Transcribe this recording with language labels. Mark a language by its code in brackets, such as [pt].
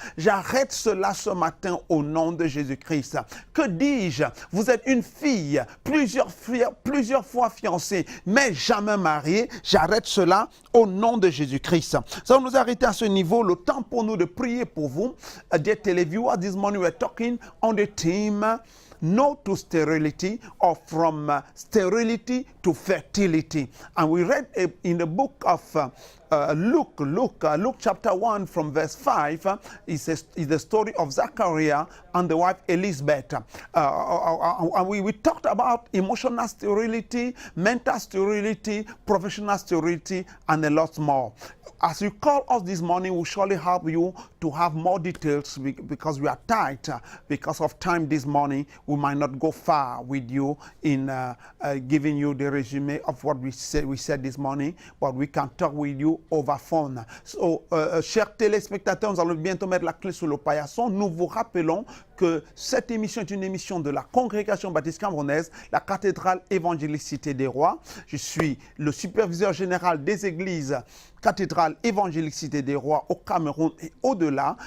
[fr] J'arrête cela ce matin au nom de Jésus-Christ. Que dis-je? Vous êtes une fille, plusieurs fois fiancée, mais jamais mariée. J'arrête cela au nom de Jésus-Christ. Ça va nous arrêter à ce niveau. Le temps pour nous de prier pour vous. [en] Dear televiewers, this morning we're talking on the theme No to sterility, or from sterility to fertility. And we read in the book of Luke chapter 1 from verse 5 is the story of Zachariah and the wife Elizabeth. And we talked about emotional sterility, mental sterility, professional sterility, and a lot more. As you call us this morning, we'll surely help you to have more details because we are tight. Because of time this morning, we might not go far with you in giving you the resume of what we said this morning, but we can talk with you over phone. [fr] So, chers téléspectateurs, nous allons bientôt mettre la clé sur le paillasson. Nous vous rappelons que cette émission est une émission de la Congrégation Baptiste Camerounaise, la cathédrale évangélicité des rois. Je suis le superviseur général des églises cathédrale évangélicité des rois au Cameroun et au-delà.